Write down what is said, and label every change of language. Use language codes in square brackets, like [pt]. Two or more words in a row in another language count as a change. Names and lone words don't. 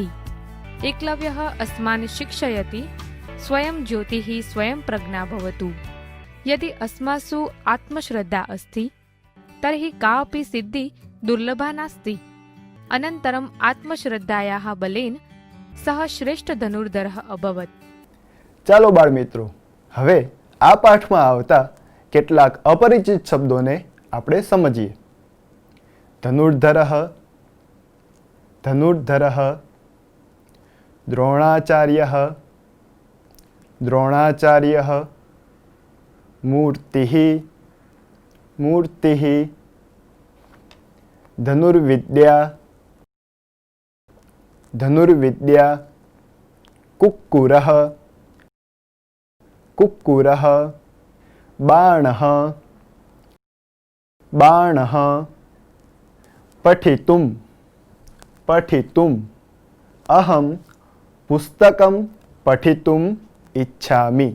[sa] एकलव्यः अस्मान् शिक्षयति स्वयं ज्योतिः स्वयं प्रज्ञा भवतु। यदि अस्मासु आत्मश्रद्धा अस्ति तर्हि कापि सिद्धि दुर्लभा नास्ति। अनन्तरम् आत्मश्रद्धायाः बलेन सः श्रेष्ठ धनुर्धरः अभवत्। [gu] ચાલો બાળ મિત્રો, હવે આ પાઠમાં આવતા કેટલાક અપરિચિત શબ્દોને આપણે સમજીએ. [sa] ધનુર્ધરઃ, ધનુર્ધરઃ, દ્રોણાચાર્યઃ, દ્રોણાચાર્યઃ, મૂર્તિઃ, મૂર્તિઃ, ધનુર્વિદ્યા, ધનુર્વિદ્યા, કુક્કુરઃ, कुक्कुरः, बाणः, बाणः, पठितुं, पठितुम्, अहं पुस्तकं पठितुम् इच्छामि।